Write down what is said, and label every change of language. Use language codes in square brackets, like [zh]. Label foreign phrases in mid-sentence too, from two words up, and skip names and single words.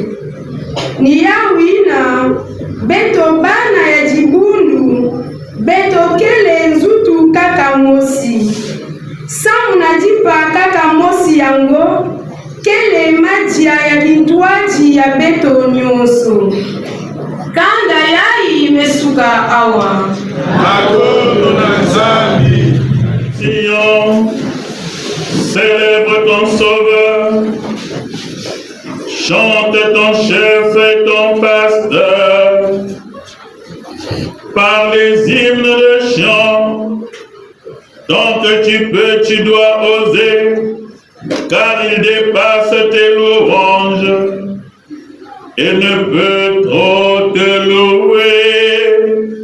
[ktu] Ni yawina beto bana ya jibundu, beto kele nzutu kaka mosi. Samu na jipa kaka mosi yango, kele majia ya kitwaji ya beto nyonso. Kanda yai mesuka awa. Makono na Nzambi. [fr] Sion, célèbre ton sauveur, chante ton chef et ton pasteur, par les hymnes de chant, tant que tu peux, tu dois oser, car il dépasse tes louanges et ne peut trop te louer.